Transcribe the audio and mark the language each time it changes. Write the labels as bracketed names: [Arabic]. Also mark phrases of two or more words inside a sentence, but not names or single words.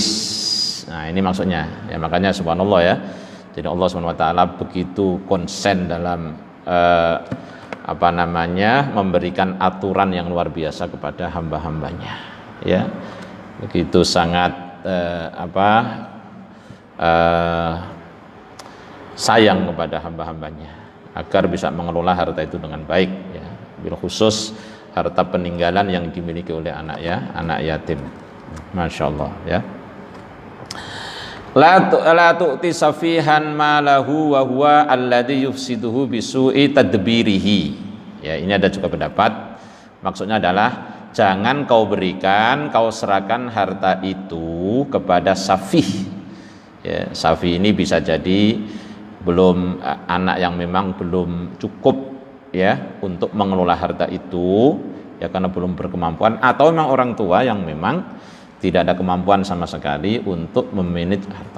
[Indonesian] Nah ini maksudnya ya, makanya subhanallah ya, jadi Allah SWT begitu konsen dalam memberikan aturan yang luar biasa kepada hamba-hambanya ya, begitu sangat sayang kepada hamba-hambanya agar bisa mengelola harta itu dengan baik ya, [Arabic] بالخصوص [Indonesian] harta peninggalan yang dimiliki oleh anak yatim. [Arabic] ما شاء الله ya. لا تؤت سفيها ماله وهو الذي يفسده بسوء تدبيره ya. [Indonesian] Ini ada juga pendapat, maksudnya adalah jangan kau berikan, kau serahkan harta itu kepada safih ya. Safih ini bisa jadi belum anak yang memang belum cukup ya untuk mengelola harta itu ya, karena belum berkemampuan, atau memang orang tua yang memang tidak ada kemampuan sama sekali untuk memanage harta.